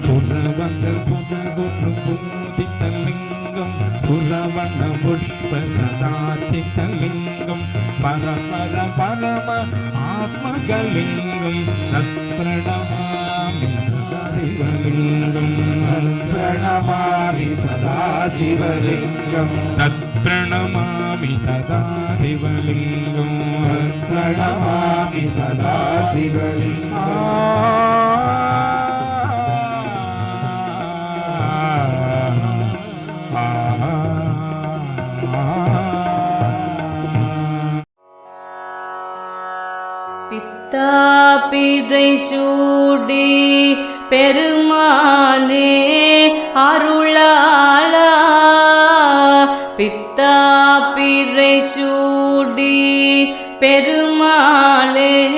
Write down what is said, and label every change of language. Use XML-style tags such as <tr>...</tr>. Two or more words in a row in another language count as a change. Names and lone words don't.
<sa>सुरवनपुरगुरुपूजितलिङ्गं सुरवनपुष्पसदाचितलिङ्गं परपर परम आत्मकलिङ्गं तत्प्रणमामि सदा शिवलिङ्गम् प्रणमामि सदा शिवलिङ्गम् तत्प्रणमामि सदा शिवलिङ्गम् प्रणमामि सदा शिवलिङ्गम्</sa> <ta>பிறை சூடி பெருமானே அருளாளா பித்தா பிறை சூடி பெருமாளே</ta>